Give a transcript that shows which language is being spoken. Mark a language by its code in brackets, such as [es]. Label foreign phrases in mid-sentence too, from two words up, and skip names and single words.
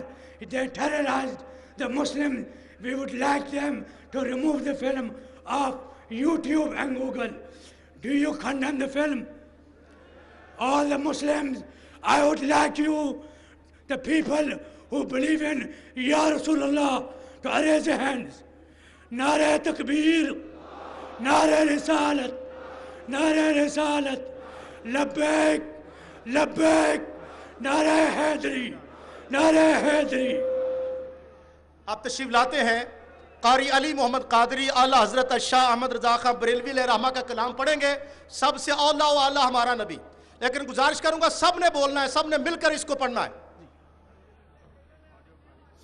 [en] They terrorized the Muslims. We would like them to remove the film of YouTube and Google. Do you condemn the film? All the Muslims, I would like you, the people who believe in [ar] يا رسول الله, [en] to raise your hands. [ur] نعرۂ تکبیر، نعرۂ رسالت، نعرۂ رسالت، لبیک، لبیک، نعرۂ حیدری، نعرۂ حیدری. آپ تشریف لاتے ہیں قاری علی محمد قادری اعلیٰ حضرت شاہ احمد رضا خان بریلوی علیہ رحمہ کا کلام پڑھیں گے. سب سے اولیٰ و اعلیٰ ہمارا نبی. لیکن گزارش کروں گا سب نے بولنا ہے, سب نے مل کر اس کو پڑھنا ہے.